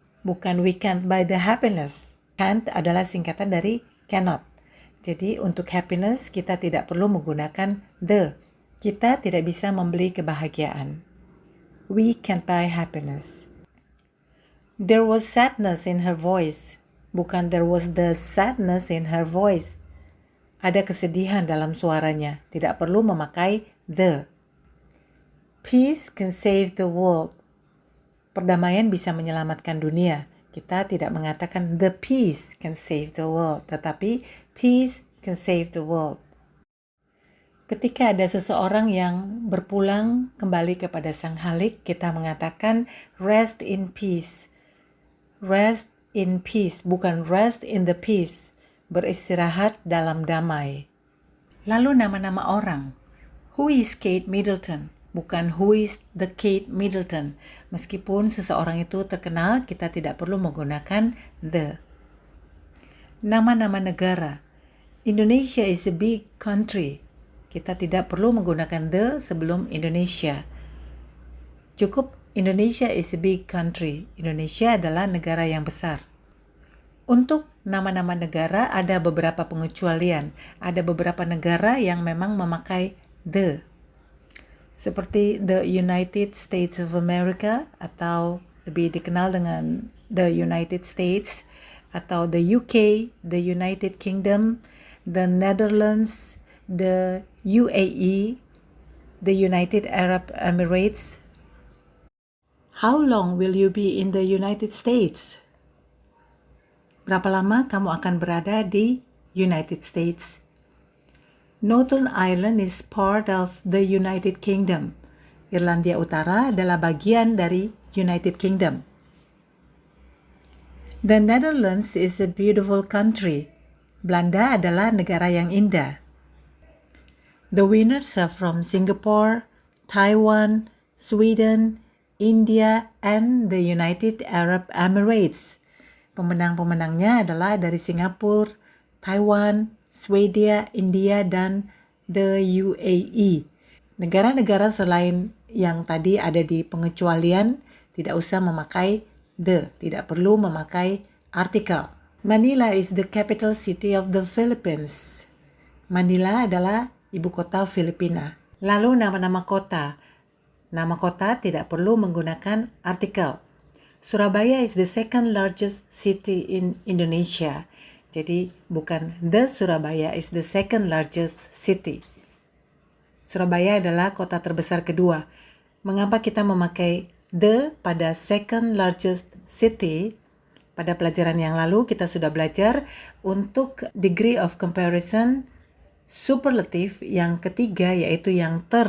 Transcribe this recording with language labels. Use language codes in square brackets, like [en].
[id] Bukan [en] we can't buy the happiness. [id] Can't adalah singkatan dari cannot. Jadi untuk happiness kita tidak perlu menggunakan the. Kita tidak bisa membeli kebahagiaan. [en] We can't buy happiness. There was sadness in her voice. [id] Bukan [en] there was the sadness in her voice. [id] Ada kesedihan dalam suaranya. Tidak perlu memakai the. [en] Peace can save the world. [id] Perdamaian bisa menyelamatkan dunia. Kita tidak mengatakan [en] the peace can save the world, [id] tetapi [en] peace can save the world. [id] Ketika ada seseorang yang berpulang kembali kepada Sang Khalik, kita mengatakan rest in peace. [en] Rest in peace, [id] bukan [en] rest in the peace. [id] Beristirahat dalam damai. Lalu nama-nama orang. [en] Who is Kate Middleton? [id] Bukan [en] who is the Kate Middleton. [id] Meskipun seseorang itu terkenal, kita tidak perlu menggunakan the. Nama-nama negara. [en] Indonesia is a big country. [id] Kita tidak perlu menggunakan the sebelum Indonesia. Cukup [en] Indonesia is a big country. [id] Indonesia adalah negara yang besar. Untuk nama-nama negara ada beberapa pengecualian. Ada beberapa negara yang memang memakai the. Seperti the United States of America atau lebih dikenal dengan the United States, atau the UK, the United Kingdom, the Netherlands, the UAE, the United Arab Emirates. [en] How long will you be in the United States? [id] Berapa lama kamu akan berada di [en] United States? Northern Ireland is part of the United Kingdom. [id] Irlandia Utara adalah bagian dari United Kingdom. [en] The Netherlands is a beautiful country. [id] Belanda adalah negara yang indah. [en] The winners are from Singapore, Taiwan, Sweden, India, and the United Arab Emirates. [id] Pemenang-pemenangnya adalah dari Singapura, Taiwan, Swedia, India, dan the UAE. Negara-negara selain yang tadi ada di pengecualian tidak usah memakai the, tidak perlu memakai artikel. [en] Manila is the capital city of the Philippines. [id] Manila adalah ibu kota Filipina. Lalu nama-nama kota. Nama kota tidak perlu menggunakan artikel. [en] Surabaya is the second largest city in Indonesia. [id] Jadi bukan [en] the Surabaya is the second largest city. [id] Surabaya adalah kota terbesar kedua. Mengapa kita memakai the pada [en] second largest city? [id] Pada pelajaran yang lalu kita sudah belajar untuk [en] degree of comparison superlative [id] yang ketiga, yaitu yang